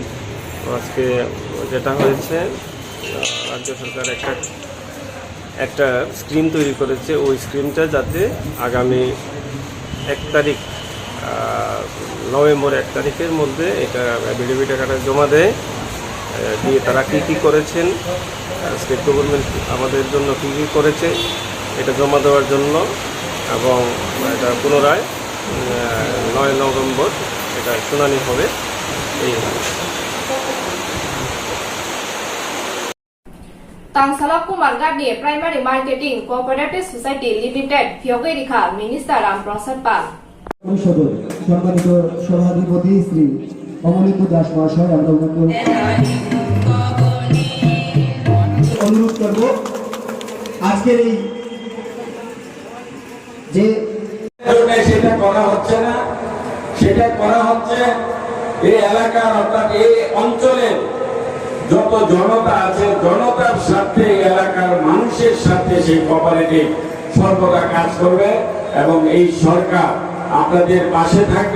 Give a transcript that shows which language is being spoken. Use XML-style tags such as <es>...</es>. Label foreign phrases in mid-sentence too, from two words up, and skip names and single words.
<bn>তো আজকে যেটা হয়েছে, রাজ্য সরকার একটা স্ক্রিম তৈরি করেছে, ওই স্ক্রিমটা যাতে আগামী 1 তারিখ নভেম্বর 1 তারিখের মধ্যে এটা এফিডেভিট আকারে জমা দেয়, দিয়ে তারা কী করেছেন,</bn> <en>State Government</en> <bn>আমাদের জন্য কী করেছে এটা জমা দেওয়ার জন্য, এবং এটা পুনরায় 9 নভেম্বর এটা শুনানি হবে। এই</bn> <trp>तांसाला कुमारघाटनि</trp> <en>Primary Marketing Cooperative Society Limited</en> <trp>फियोगेरिखा मिनिस्टार रामप्रसाद पाल</trp> <bn>পরিষদের সম্মানিত সভাধিপতি শ্রী অমলিত দাস মহাশয়, আমরা ওনাকে অনুরোধ করব আজকের এই যে সেটা করা হচ্ছে না, সেটা করা হচ্ছে এই এলাকার অর্থাৎ এই অঞ্চলের যত জনতা আছে, জনতার সাথে এলাকার মানুষের সাথে সেই কোঅপারেটিভ সর্বদা কাজ করবে এবং এই সরকার আপনাদের পাশে থাকবে।</bn>